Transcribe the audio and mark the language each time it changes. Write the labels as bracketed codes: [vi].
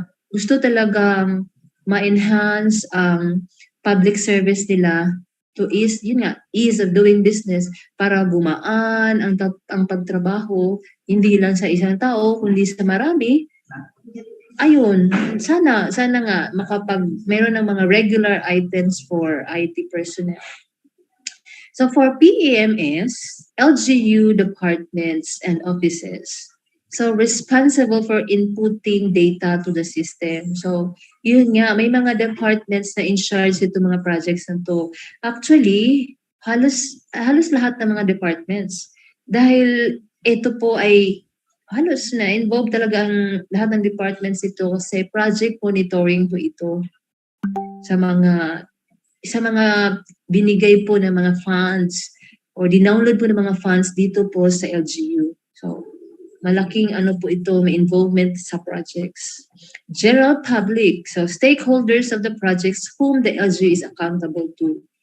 [tl] gusto talagang ma-enhance ang [en] public service [tl] nila [en] to ease of doing business [tl] para gumaan ang pagtrabaho, hindi lang sa isang tao, kundi sa marami. Ayun, sana nga meron ng mga [en] regular items for IT personnel. So for PEMS, LGU departments and offices, so responsible for inputting data to the system. [tl] So yun nga, may mga departments na [en] in charge [tl] ito mga projects na to. Actually, halos lahat ng mga departments. Dahil ito po ay halos na involved talaga ang lahat ng departments ito kasi [en] project monitoring [tl] po ito sa mga sa mga binigay po ng mga funds or dinownload po ng mga funds dito po sa LGU. So, malaking ano po ito, may involvement sa projects. [en] General public, so stakeholders of the projects whom the LGU is accountable to.